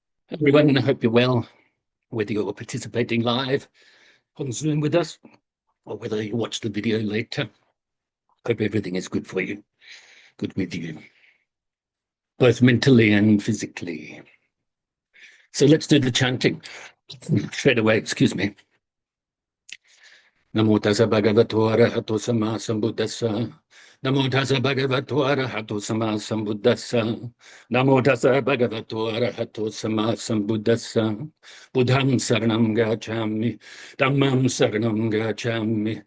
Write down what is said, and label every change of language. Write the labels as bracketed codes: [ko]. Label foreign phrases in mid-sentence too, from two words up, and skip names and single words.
[en] Everyone, I hope you're well, whether you're participating live on Zoom with us or whether you watch the video later. Hope everything is good for you, good with you, both mentally and physically. So let's do the chanting straight away, excuse me. [pi] Namo Tassa Bhagavato Arahato Samma Sambuddhassa. Namo Tassa Bhagavato Arahato Samma Sambuddhassa. Namo Tassa Bhagavato Arahato Samma Sambuddhassa. Buddham saranam gacchami. Dhammam saranam gacchami.